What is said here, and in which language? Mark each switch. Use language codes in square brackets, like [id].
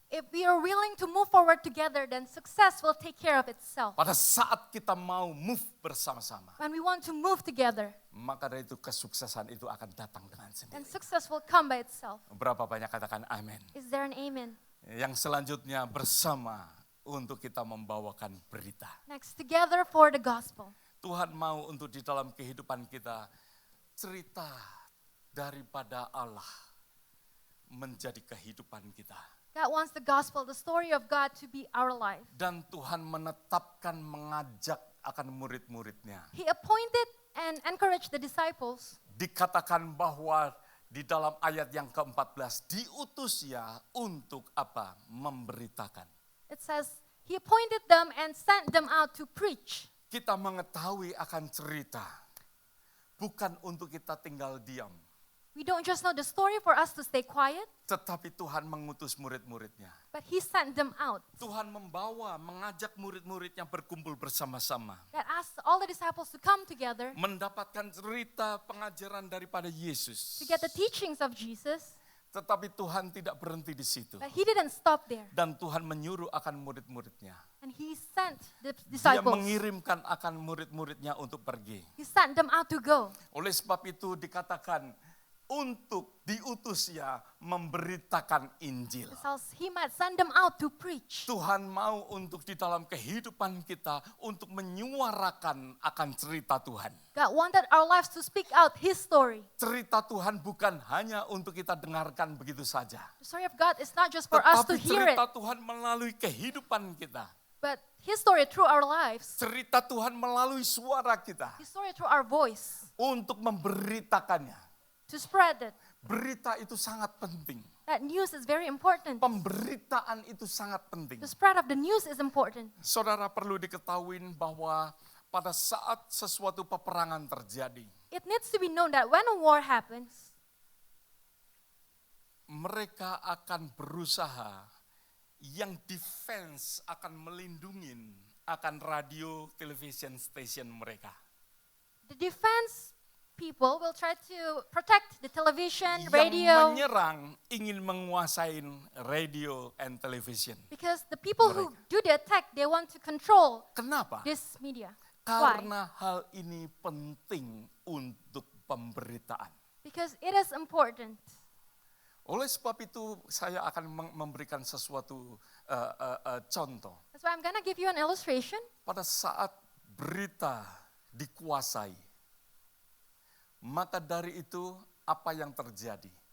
[en] If we are willing to move forward together, then success will take care of itself. [id] Pada saat kita mau move bersama-sama, [en] When we want to move together, [id] maka dari itu kesuksesan itu akan datang dengan [en] then [id] sendiri. [en] success will come by itself. [id] Berapa banyak katakan amin. [en] Is there an amen? [id] Yang selanjutnya bersama untuk kita membawakan berita. [en] Next, together for the gospel. [id] Tuhan mau untuk di dalam kehidupan kita cerita daripada Allah menjadi kehidupan kita. [en] God wants the gospel, the story of God, to be our life. [id] Dan Tuhan menetapkan mengajak akan murid-muridnya. [en] He appointed and encouraged the disciples. [id] Dikatakan bahwa di dalam ayat yang ke-14 diutus ya untuk apa? Memberitakan. [en] It says, He appointed them and sent them out to preach. [id] Kita mengetahui akan cerita, bukan untuk kita tinggal diam. [en] We don't just know the story for us to stay quiet, [id] Tetapi Tuhan mengutus murid-muridnya. [en] but He sent them out. [id] Tuhan mengajak murid-muridnya berkumpul bersama-sama. [en] That asked all the disciples to come together [id] Mendapatkan cerita pengajaran daripada Yesus. [en] to get the teachings of Jesus, [id] Tetapi Tuhan tidak berhenti di situ. [en] but He didn't stop there. [id] Dan Tuhan menyuruh akan murid-muridnya. [en] And He sent the [id] Dia [en] disciples. [id] mengirimkan akan murid-muridnya untuk pergi. [en] He sent them out to go. [id] Oleh sebab itu dikatakan untuk diutus ya memberitakan Injil. [en] He might send them out to preach. [id] Tuhan mau untuk di dalam kehidupan kita untuk menyuarakan akan cerita Tuhan. [en] God wanted our lives to speak out His story. [id] Cerita Tuhan bukan hanya untuk kita dengarkan begitu saja. [en] The story of God is not just for us to [id] Tetapi [en] hear it, [id] cerita Tuhan melalui kehidupan kita. [en] but His story through our lives, [id] Cerita Tuhan melalui suara kita [en] His story through our voice, [id] untuk memberitakannya. [en] to spread it. [id] Berita itu sangat penting. [en] That news is very important. [id] Pemberitaan itu sangat penting. [en] The spread of the news is important. [id] Saudara perlu diketahui bahwa pada saat sesuatu peperangan terjadi, [en] It needs to be known that when a war happens, [id] mereka akan berusaha yang defense akan melindungi akan [en] radio television station [id] mereka. [en] the defense people will try to protect the television, [id] Yang [en] radio, [id] menyerang ingin menguasai [en] radio and television. because the people who do the attack, they want to control [id] Kenapa? [en] this media. Why? [id] Karena hal ini penting untuk pemberitaan. [en] Because it is important. [id] Oleh sebab itu saya akan memberikan sesuatu contoh. [en] That's why I'm going to give you an illustration. [id] Pada saat berita dikuasai, maka dari itu apa yang terjadi?